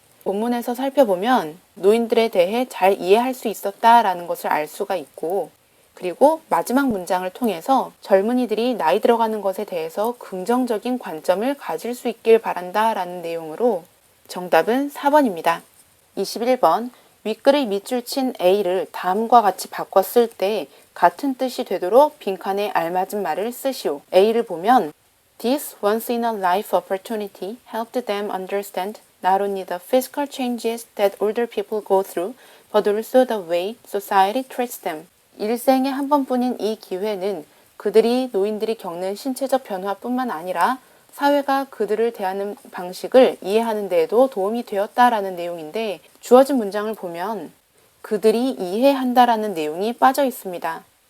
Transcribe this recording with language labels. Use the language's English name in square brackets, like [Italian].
[Korean] 본문에서 살펴보면 노인들에 대해 잘 이해할 수 있었다라는 것을 알 수가 있고 그리고 마지막 문장을 통해서 젊은이들이 나이 들어가는 것에 대해서 긍정적인 관점을 가질 수 있길 바란다 라는 내용으로 정답은 4번입니다. 21번 윗글의 밑줄 친 A를 다음과 같이 바꿨을 때 같은 뜻이 되도록 빈칸에 알맞은 말을 쓰시오. A를 보면 [English] This once in a life opportunity helped them understand not only the physical changes that older people go through, but also the way society treats them. [Korean] 일생에 한 번뿐인 이 기회는 그들이 노인들이 겪는 신체적 변화뿐만 아니라 사회가 그들을 대하는 방식을 이해하는 데에도 도움이 되었다라는 내용인데 주어진 문장을 보면 그들이 이해한다라는 내용이 빠져 있습니다.